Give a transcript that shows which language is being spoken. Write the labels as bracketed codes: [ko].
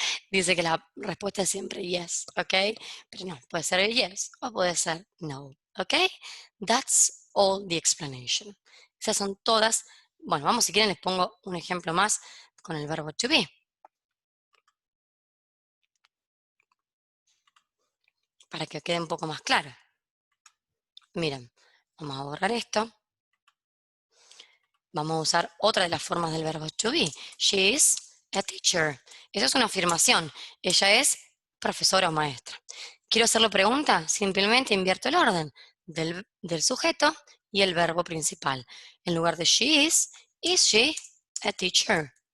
[es] Dice que la respuesta es siempre yes, ¿ok? Pero no, puede ser yes o puede ser no, ¿ok? [en] That's all the explanation. [es] Esas son todas. Bueno, vamos, si quieren les pongo un ejemplo más con el verbo to be. Para que quede un poco más claro. Miren, vamos a borrar esto. Vamos a usar otra de las formas del verbo to be. [en] She is a teacher. [es] Eso es una afirmación. Ella es profesora o maestra. ¿Quiero hacerle pregunta? Simplemente invierto el orden del sujeto y el verbo principal. En lugar de [en] she is she a teacher?